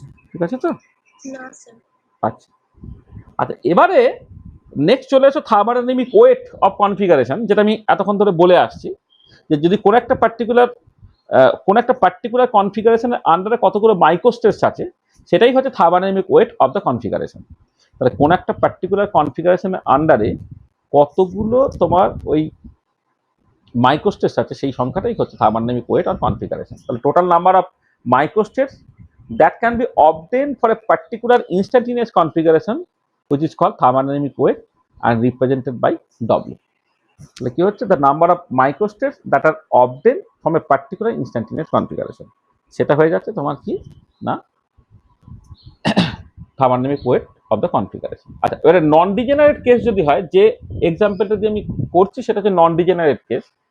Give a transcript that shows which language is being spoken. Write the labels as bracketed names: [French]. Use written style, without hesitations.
[Bangla] ঠিক আছে তো? আচ্ছা আচ্ছা, এবারে নেক্সট চলে এসো থার্মোডাইনামিক ওয়েট অফ কনফিগারেশন, যেটা আমি এতক্ষণ ধরে বলে আসছি, যে যদি কোনো একটা পার্টিকুলার কনফিগারেশনের আন্ডারে কতগুলো মাইক্রোস্টেটস আছে, সেটাই হচ্ছে thermodynamic weight of the configuration. তাহলে কোন একটা পার্টিকুলার কনফিগারেশনের আন্ডারে কতগুলো তোমার ওই মাইক্রোস্টেটস আছে, সেই সংখ্যাটাই হচ্ছে থার্মোডাইনামিক ওয়েট অফ কনফিগারেশন। তাহলে [English] Total number of microstates that can be obtained for a particular instantaneous configuration, which is called thermodynamic weight and represented by W. [Bangla] তাহলে কি হচ্ছে, [English] the number of microstates that are obtained from a particular instantaneous configuration, [Bangla] সেটা হয়ে যাচ্ছে তোমার কি না [English] thermodynamic weight of the configuration. [Bangla] আচ্ছা, এবারে নন ডিজেনারেট কেস যদি হয়, যে এক্সাম্পলটা দিয়ে আমি করছি সেটা হচ্ছে নন ডিজেনারেট কেস।